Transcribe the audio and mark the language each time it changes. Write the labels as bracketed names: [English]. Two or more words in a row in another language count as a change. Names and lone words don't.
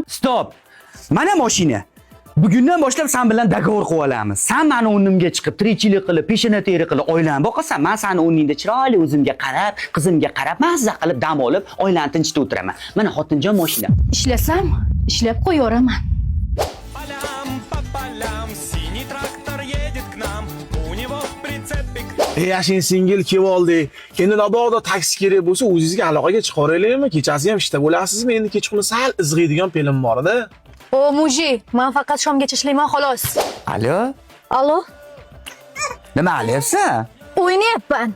[Uzbek] Stop. Mana mashina. Bugundan boshlab sen bilan dogovor qilib olamiz. Sen meni o'rnimga chiqib, tirikchilik qilib, peshona teri qilib oilani boqasan, men seni o'rningda chiroyli o'zimga qarab, qizimga qarab, mazza qilib dam olib, oilani tinchitib o'tiraman. Mana xotinjon mashina. Ishlasam, ishlab qo'yaveraman. [Russian] Синий трактор едет к нам, у него в прицепе. [Uzbek] Yashin singil kelib oldik. Endi mabodo taksi kerak bo'lsa, o'zingizga aloqaga chiqaraylikmi? Kechasi ham ishda bo'lasizmi? Endi kechqurun sal izg'iydigan film bor-da. O muji, men faqat shomgacha ishlayman xolos. Alo? Allo? Nima qilyapsan? O'ynayapman.